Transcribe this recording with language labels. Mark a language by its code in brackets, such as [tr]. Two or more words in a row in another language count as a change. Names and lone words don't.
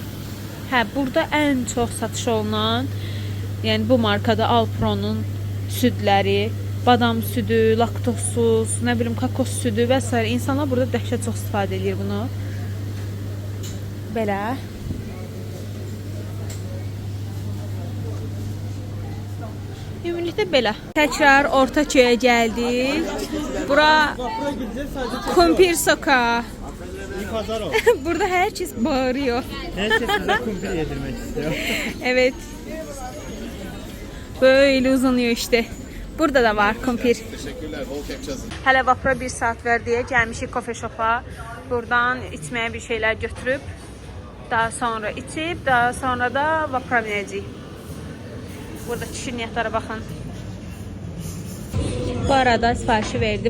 [az] Hə, burada ən çox satış olunan, yəni bu markada Alpronun südləri, badam südü, laktozsuz, nə bilim kakos südü və s. İnsanlar burada dəhşət çox istifadə edir bunu. Belə. Ümumilikdə belə. Təkrar Ortaköy'ə gəldik. Bura kumpir sokağı. [tr] Burada herkes bağırıyor. Herkes size kumpir yedirmek istiyor. Evet. Böyle uzanıyor işte. Burada da var kumpir. Teşekkürler. Bol kepçe hazır. [az] Hələ vapura 1 saat ver deyə gəlmişik [en] coffee shop'a. [az] Buradan içməyə bir şeyler götürüb, daha sonra içib, daha sonra da vapura binəcəyik. Burada şirniyyatlara baxın. Bu arada sifarişi verdim.